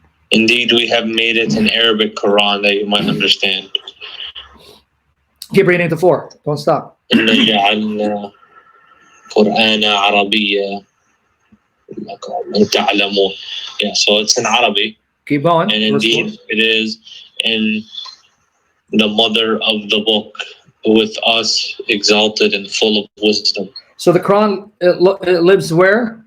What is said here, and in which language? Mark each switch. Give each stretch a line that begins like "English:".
English: Indeed, we have made it an Arabic Quran that you might understand. Keep reading to 4. Don't stop.
Arabic: إن جعلنا قرآن عربيا لعلكم تعلمون.
English: Yeah, so it's in Arabic. Keep going. And indeed, it is in the mother of the book, with us exalted and full of wisdom. So the Quran, it lives where?